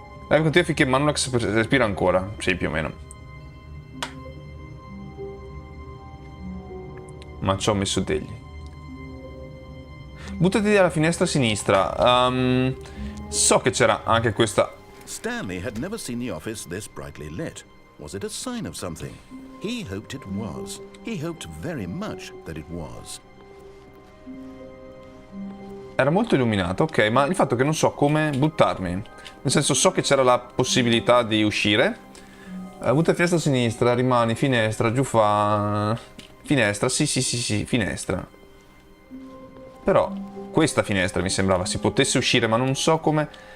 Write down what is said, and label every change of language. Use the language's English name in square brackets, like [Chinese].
[Italian] Live continua finché Manulax respira ancora. Sì, più o meno. Ma ci ho messo degli. Buttati dalla finestra a sinistra. So che c'era anche questa. [English] Stanley had never seen the office this brightly lit. Was it a sign of something? He hoped it was. He hoped very much that it was. [Italian] Era molto illuminato, ok, ma il fatto che non so come buttarmi. Nel senso, so che c'era la possibilità di uscire. Butta finestra a sinistra, rimani, finestra, giù fa... Finestra, sì, finestra. Però questa finestra mi sembrava si potesse uscire, ma non so come...